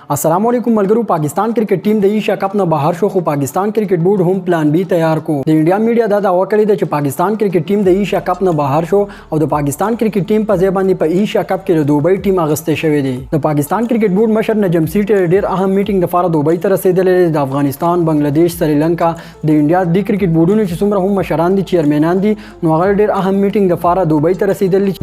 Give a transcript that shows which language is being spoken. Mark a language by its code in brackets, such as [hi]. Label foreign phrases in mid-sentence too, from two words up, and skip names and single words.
[ar] السلام عليكم [ps] ملګرو۔ پاکستان کرکټ ټیم د ایشیا کپ نه بهر شو، خو پاکستان کرکټ بورډ هم پلان بی تیار کو. د انډیا میډیا دا دعوا کړې ده چې پاکستان کرکټ ټیم د ایشیا کپ نه بهر شو او د پاکستان کرکټ ټیم په ځای باندې په ایشیا کپ کې د دوبۍ ټیم اغسته شوی دی. د پاکستان کرکټ بورډ مشر نجم سیټ ډیر اهم میټینګ لپاره دوبۍ ته رسیدلی. د افغانستان، بنگلاديش، سریلانکا، د انډیا د کرکټ بورډونو چې څومره هم مشران دي، چیرمنان دي، نو هغه ډیر اهم میټینګ لپاره دوبۍ ته رسیدلی.